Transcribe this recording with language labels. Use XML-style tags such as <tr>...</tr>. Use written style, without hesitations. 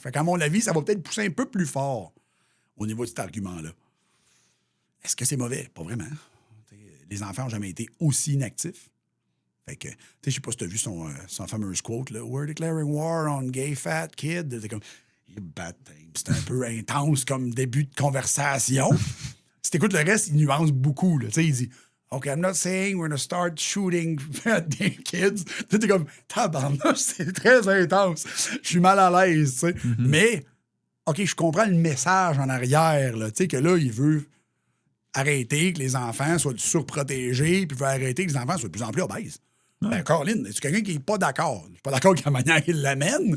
<fr>Fait qu'à mon avis, ça va peut-être pousser un peu plus fort au niveau de cet argument-là. Est-ce que c'est mauvais? Pas vraiment. T'sais, les enfants n'ont jamais été aussi inactifs. Fait que, je sais pas si tu as vu son fameuse quote, là,</fr> <en>We're declaring war on gay fat kids.</en> <fr>C'est comme, c'est un peu intense comme début de conversation. Si t'écoutes le reste, il nuance beaucoup. Là. Il dit,</fr> <en>OK, I'm not saying we're gonna start shooting fat kids.</en> <fr>T'es comme, tabarnak, c'est très intense. Je suis mal à l'aise, tu sais. Mais, OK, je comprends le message en arrière, là, que là, il veut arrêter que les enfants soient surprotégés, puis il veut arrêter que les enfants soient de plus en plus obèses. Ben, Caroline, c'est quelqu'un qui n'est pas d'accord. Je suis pas d'accord avec la manière qu'il l'amène.</fr>